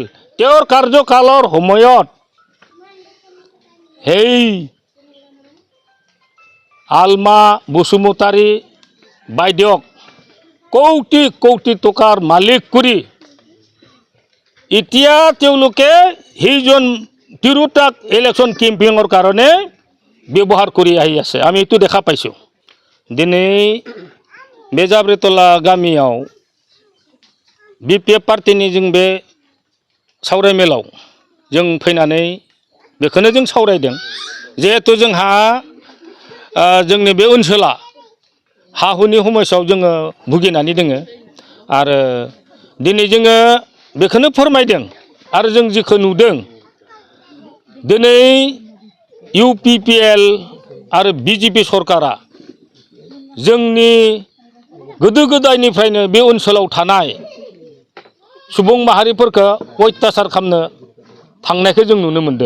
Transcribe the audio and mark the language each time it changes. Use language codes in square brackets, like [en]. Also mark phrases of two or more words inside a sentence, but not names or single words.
[as] তেওঁৰ কাৰ্যকালৰ সময়ত সেই আলমা বসুমতাৰী বাইদেউক কোটি কোটি টকাৰ মালিক কৰি এতিয়া তেওঁলোকে সেইজন তিৰোতাক ইলেকশ্যন কেম্পেইনৰ কাৰণে ব্যৱহাৰ কৰি আহি আছে। আমি এইটো দেখা পাইছোঁ। [brx] दिनै बे जाब्रेतला गामियाव BPF पार्टीनि जों बे सावरायमेलाव जों फैनानै बेखौनो जों सावरायदों। जिहेतु जोंहा जोंनि बे ओनसोला हा हुनि समस्यायाव जोङो भुगिनानै दोङो आरो दिनै जोङो बेखौनो फोरमायदों आरो जों जिखौ नुदों दिनै UPPL आरो BJP सरकारा जोंनि गोदो गोदायनिफ्रायनो बे ओनसोलाव थानाय सुबुं माहारिफोरखौ अत्याचार खालामनो थांनायखौ जों नुनो मोनदों।